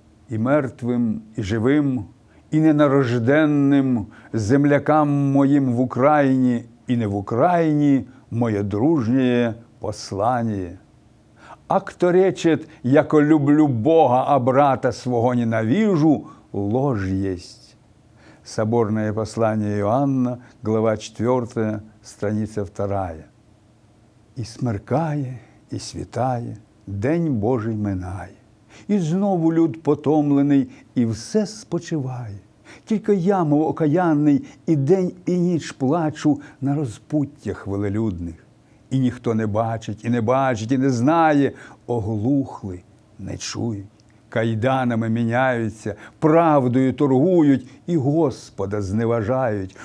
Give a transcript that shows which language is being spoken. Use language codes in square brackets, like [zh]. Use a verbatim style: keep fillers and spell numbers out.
[uk] і мертвим, і живим, і ненарожденним, землякам моїм в Україні, і не в Україні, моє дружнее послание. [cu] А кто речет, яко люблю Бога, а брата своего ненавижу, ложь есть. [ru] Соборное послание Иоанна, глава четвёртая, страница вторая. [uk] І смеркає, і світає, день Божий минає. І знову люд потомлений, і все спочиває. Тільки я, мов окаянний, і день, і ніч плачу на розпуттях велелюдних. І ніхто не бачить, і не бачить, і не знає. Оглухли, не чують, кайданами міняються, правдою торгують, і Господа зневажають.